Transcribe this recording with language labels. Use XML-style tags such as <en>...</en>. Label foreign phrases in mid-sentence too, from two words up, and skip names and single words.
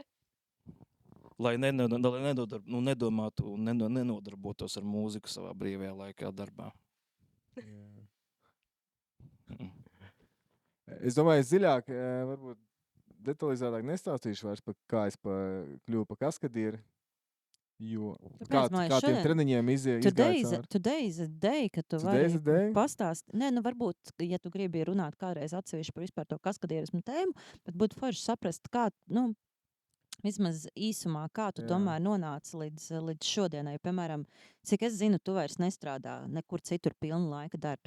<lv>Lai nedomātu un nenodarbotos ar mūziku savā brīvajā laikā darbā. Es domāju, es dziļāk, varbūt detalizētāk nestāstīšu vairs, kā es kļuvu pa kaskadieri. Jo kā tiem treniņiem izgāja?</lv> <en>Today is a day,</en> <lv>kad tu vari pastāstīt. Nē, varbūt, ja tu gribi runāt kādreiz atsevišķi par vispār to kaskadierismu tēmu, bet būtu forši saprast, kā, vismaz īsumā, kā tu tomēr nonāci līdz šodienai. Piemēram, cik es zinu, tu vairs nestrādā nekur citur pilna laika darbs.</lv>